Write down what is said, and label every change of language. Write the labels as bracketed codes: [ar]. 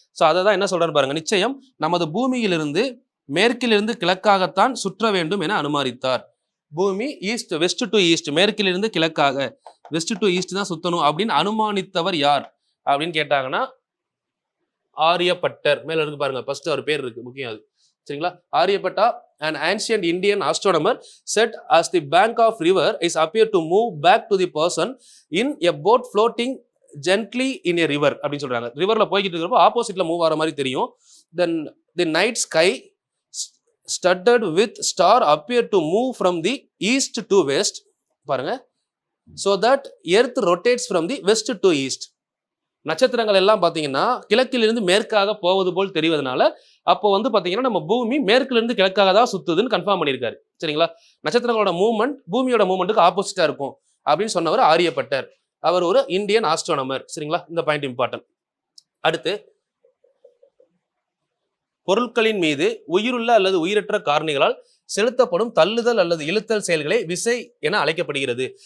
[ta] So அதை தான் என்ன சொல்றாரு பாருங்க, நிச்சயம் நமது பூமியிலிருந்து மேற்கிலிருந்து கிழக்காகத்தான் சுற்ற வேண்டும் என அனுமானித்தார். பூமி west to east, மேற்கிலிருந்து கிழக்காக west to east தான் சுத்தணும் அப்படின்னு அனுமானித்தவர் யார் அப்படின்னு கேட்டாங்கன்னா ஆரியப்பட்டர். மேல இருக்கு பாருங்க, ஃபர்ஸ்ட் அவர் பேர் இருக்கு, முக்கியம் அது சரிங்களா. [en] Aryabhata, an ancient Indian astronomer, said as the bank of river is appear to move back to the person in a boat floating gently in a river [ta] அப்படின்னு சொல்றாங்க. ரிவர்ல போய்கிட்டு இருக்கிறப்போ ஆப்போசிட்ல மூவ் ஆகிற மாதிரி தெரியும். [en] Then the night sky studded with star appear to move from the east to west [ta] பாருங்க, [en] so that earth rotates from the west to east. [ta] நட்சத்திரங்கள் எல்லாம் பாத்தீங்கன்னா கிழக்கிலிருந்து மேற்காக போவது போல் தெரிவதனால அப்போ வந்து பாத்தீங்கன்னா நம்ம பூமி மேற்கிலிருந்து கிழக்காக தான் சுத்துதுன்னு கன்ஃபார்ம் பண்ணியிருக்காரு சரிங்களா. நட்சத்திரங்களோட மூவ்மெண்ட் பூமியோட மூவ்மெண்ட்டுக்கு ஆப்போசிட்டா இருக்கும் அப்படின்னு சொன்னவர் ஆரியப்பட்டர். அவர் ஒரு இந்தியன் ஆஸ்ட்ரோனமர் சரிங்களா. இந்த பாயிண்ட் இம்பார்ட்டன்ட். அடுத்து, பொருட்களின் மீது உயிருள்ள அல்லது உயிரற்ற காரணிகளால் செலுத்தப்படும் தள்ளுதல் அல்லது இழுத்தல் செயல்களை விசை என அழைக்கப்படுகிறது.